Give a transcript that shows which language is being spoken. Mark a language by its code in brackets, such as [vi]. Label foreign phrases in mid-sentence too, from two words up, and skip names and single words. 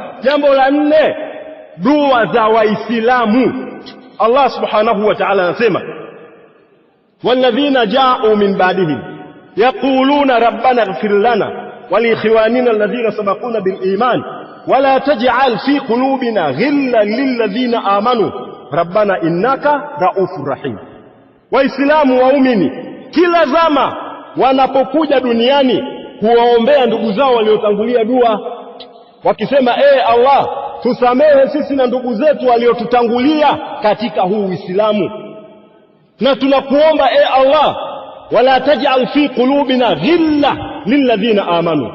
[sw] Jambo la 4, dua za Waislamu. [ar] الله سبحانه وتعالى anasema, والذين جاءوا من بعدهم يقولون ربنا اغفر لنا ولإخواننا الذين سبقونا بالإيمان ولا تجعل في قلوبنا غلا للذين آمنوا ربنا إنك رءوف رحيم. [sw] Waislamu waumini kila zama wanapokuja duniani kuwaombea ndugu zao waliotangulia dua, wakisema Allah, tusamehe sisi na ndugu zetu waliotutangulia katika huu Uislamu, na tunakuomba Allah, [ar] ولا تجعل في قلوبنا غلا للذين آمنوا.